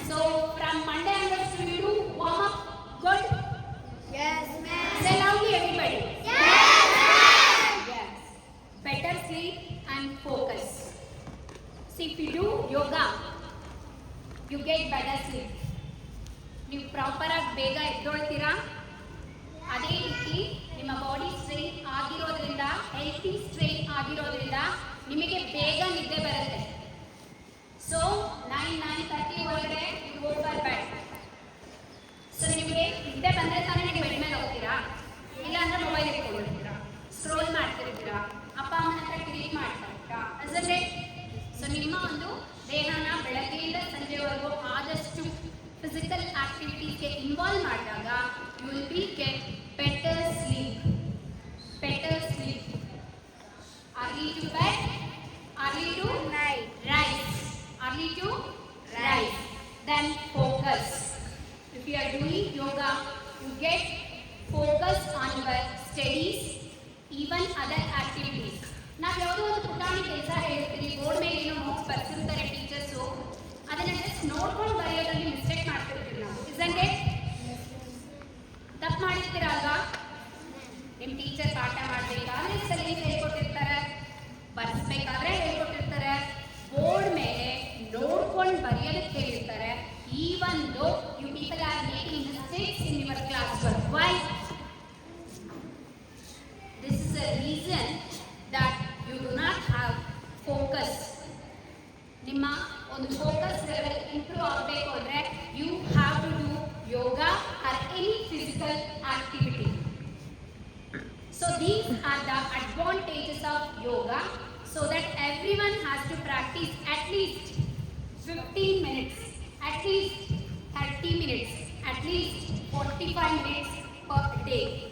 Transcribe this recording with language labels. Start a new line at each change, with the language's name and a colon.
English: So from Monday onwards we will do warm up. Good? Yes, ma'am. Say loudly everybody. Yes, ma'am. Yes. Better sleep and focus. See, if you do yoga, you get better sleep.
Kannada: ನೀವು proper ಆಗಿ ಬೇಗ ಎದ್ದೊಳ್ತೀರಾ. ಅದೇ ರೀತಿ ನಿಮ್ಮ body strain ಆಗಿರೋದ್ರಿಂದ, healthy strain ಆಗಿರೋದ್ರಿಂದ ನಿಮಗೆ ಬೇಗ ನಿದ್ದೆ ಬರುತ್ತೆ. ಸೊ 9:30 ಒಳಗಡೆ
English: You go for bed.
Kannada: So ನಿಮಗೆ ನಿದ್ದೆ ಬಂದರೆ ತಾನೇ ನೀವು ಬೆಡ್ ಮೇಲೆ ಹೋಗ್ತೀರಾ, ಇಲ್ಲ ಅಂದ್ರೆ ಮೊಬೈಲ್ ಇಟ್ಕೊಂಡಿರ್ತೀರಾ, ಸ್ಕ್ರೋಲ್ ಮಾಡ್ತಿರ್ತೀರಾ, ಅಪ್ಪ ಅಮ್ಮನ ಹತ್ರ ಕ್ಲೀನ್ ಮಾಡ್ತಾ ಇರ್ತೀರಾ. ಅಸಲ್ಲೇ ಸೊ ನಿಮ್ಮ ಒಂದು ದೇಹನ ಬೆಳಗ್ಗೆಯಿಂದ ಸಂಜೆವರೆಗೂ ಆದಷ್ಟು ಫಿಸಿಕಲ್ ಆಕ್ಟಿವಿಟೀಸ್ಗೆ ಇನ್ವಾಲ್ವ್ ಮಾಡಿದಾಗ
English: You will be get better sleep. Better sleep. Early to bed, early to rise. Early to rise. Then focus. If you are doing yoga, you get focus on your studies, even other activities.
Kannada: ನಾವು ಯಾವುದೋ ಒಂದು ಪುಟಾಣಿ ಕೆಲಸ ಹೇಳ್ತೀವಿ, board ಮೇಲೆ ಏನೋ notes ಬರ್ತಿರ್ತಾರೆ teachers, ಅದನ್ನು ಜಸ್ಟ್ ನೋಡ್ಕೊಂಡು ಬರೆಯೋದ್ರಲ್ಲಿ ಮಿಸ್ಟೇಕ್ ಮಾಡ್ತಿರ್ತೀವಿ ನಾವು.
English: Isn't it?
Kannada: ತಪ್ಪು ಮಾಡಿರ್ತೀರಲ್ವಾ? ನಿಮ್ಮ ಟೀಚರ್ ಪಾಠ ಮಾಡಬೇಕಾದ್ರೆ ಸರಿ ಹೇಳ್ಕೊಟ್ಟಿರ್ತಾರೆ, ಬರ್ಸ್ಬೇಕಾದ್ರೆ ಹೇಳ್ಕೊಟ್ಟಿರ್ತಾರೆ, ಬೋರ್ಡ್ ಮೇಲೆ ನೋಡ್ಕೊಂಡು ಬರೆಯೋದಕ್ಕೆ ಹೇಳಿರ್ತಾರೆ.
English: Even though you people are making mistakes in your class work. Why? This is a reason that you do not have focus.
Kannada: ನಿಮ್ಮ ಒಂದು ಫೋಕಸ್ ಲೆವೆಲ್ ಇಂಪ್ರೂವ್ ಆಗಬೇಕು ಅಂದರೆ
English: You have to do yoga or any physical activity. So these are the advantages of yoga, so that everyone has to practice at least 15 minutes, at least 30 minutes, at least 45 minutes per day.